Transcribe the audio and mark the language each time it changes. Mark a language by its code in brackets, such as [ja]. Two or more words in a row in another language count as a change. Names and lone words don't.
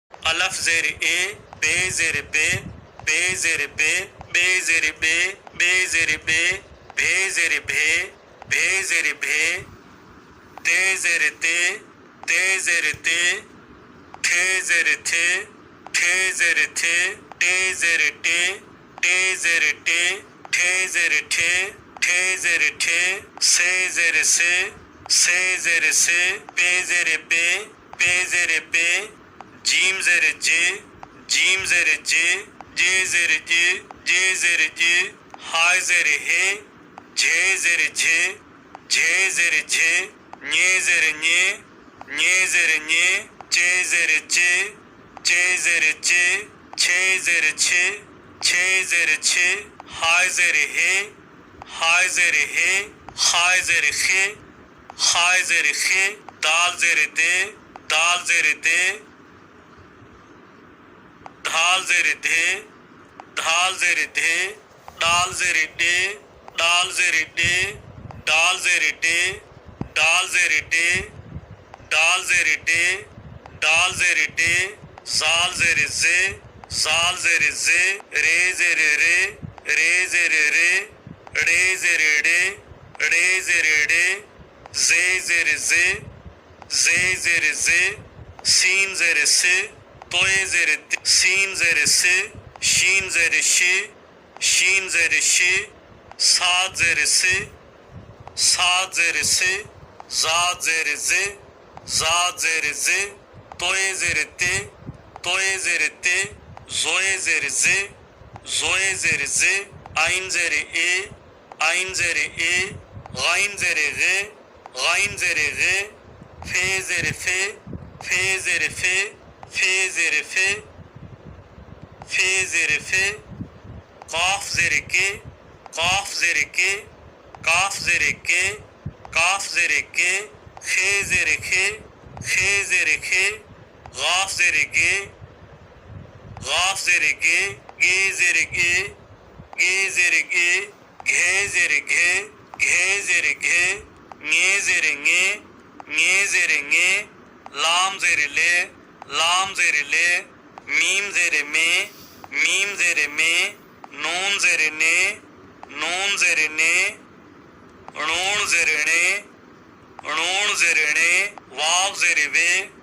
[sd] अलफ ज़ेर ए, बे ज़ेर बे, बे ज़ेर बे, बे ज़ेर बे, बे ज़ेर बे, भे ज़ेर भे, भे ज़ेर भे, ते ज़ेर ते, ते ज़ेर ते, ठे ज़ेर थे, ठे ज़ेर थे, टे ज़ेर टे, टे ज़ेर टे, ठे ज़ेर ठे, ठे ज़ेर ठे, से ज़ेर से, से ज़ेर से, पे ज़ेर पे, पे ज़ेर पे, जीम ज़ेर जे, जीम ज़ेर जे, जे ज़ेर जे, जे ज़ेर जे, हाय ज़ेर हे, झे ज़ेर झे, झे ज़ेर झे, ञे ज़ेर ञे, ञे ज़ेर ञे, चे ज़ेर चे, चे ज़ेर चे, छे ज़ेर छे, छे ज़ेर छे, हाय ज़ेर हे, हाय ज़ेर हे, हाय ज़ेर खे, हाय ज़ेर खे, दाल ज़ेर दे, दाल ज़ेर दे, धाल ज़ेर धे, धाल ज़ेर धे, डाल ज़ेर डे, डाल ज़ेर डे, डाल ज़ेर डे, डाल ज़ेर डे, डाल ज़ेर डे, डाल ज़ेर डे, ज़ाल ज़ेर ज़े, ज़ाल ज़ेर ज़े, रे ज़ेर रे, रे ज़ेर रे, रे ज़ेर रे, रे ज़ेर रे, ज़े ज़ेर ज़े, ज़े ज़ेर ज़े, सीन ज़ेर से, तोए ज़ेर ते, सीन ज़ेर से, शीन ज़ेर शे, शीन ज़ेर शे, साद ज़ेर से, साद ज़ेर से, ज़ाद ज़ेर ज़े, ज़ाद ज़ेर ज़े, तोए ज़ेर ते, तोए ज़ेर ते, ज़ोए ज़ेर ज़े, ज़ोए ज़ेर ज़े, आइन ज़ेर ए, आइन ज़ेर ए, गाइन ज़ेर गे, गाइन ज़ेर गे, फे ज़ेर फे, फे ज़ेर फे, फे ज़ेर फे, फे ज़ेर फे, काफ ज़ेर के, काफ ज़ेर के, काफ ज़ेर के, काफ ज़ेर के, खे ज़ेर खे, खे ज़ेर खे, गाफ ज़ेर गे, गाफ ज़ेर गे, गे ज़ेर गे, गे ज़ेर गे, घे ज़ेर घे, घे ज़ेर घे, ङे ज़ेर ङे, ङे ज़ेर ङे, लाम ज़ेर ले, लाम ज़ेर ले, मीम ज़ेर में, मीम ज़ेर में, नून ज़ेर ने, नून ज़ेर ने, णून ज़ेर णे, णून ज़ेर णे, वाव ज़ेर वे,